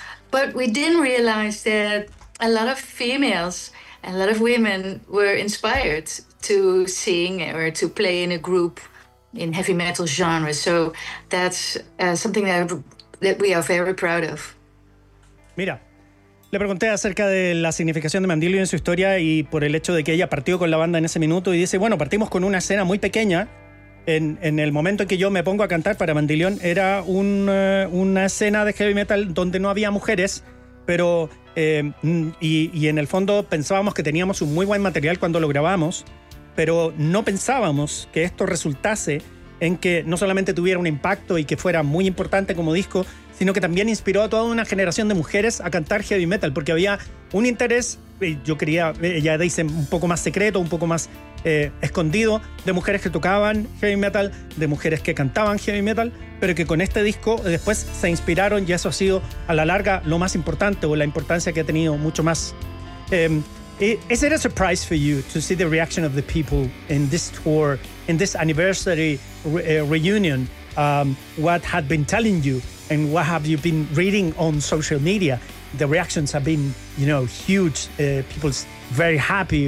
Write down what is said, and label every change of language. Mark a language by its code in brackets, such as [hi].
[en] But we didn't realize that a lot of females and a lot of women were inspired to sing or to play in a group in heavy metal genre. So that's something that we are very proud of. [es] Mira, Le pregunté acerca de la significación de Mandilio en su historia y por el hecho de que ella partió con la banda en ese minuto y dice, bueno, partimos con una escena muy pequeña. En el momento en que yo me pongo a cantar para Mandilión era una escena de heavy metal donde no había mujeres, pero y en el fondo pensábamos que teníamos un muy buen material cuando lo grabamos, pero no pensábamos que esto resultase en que no solamente tuviera un impacto y que fuera muy importante como disco, sino que también inspiró a toda una generación de mujeres a cantar heavy metal, porque había un interés, yo quería, ya dicen, un poco más secreto, un poco más escondido, de mujeres que tocaban heavy metal, de mujeres que cantaban heavy metal, pero que con este disco después se inspiraron y eso ha sido a la larga lo más importante o la importancia que ha tenido mucho más. [en] Is it a surprise for you to see the reaction of the people in this tour, in this anniversary reunion, what had been telling you and what have you been reading on social media? The reactions have been, you know, huge. People's very happy.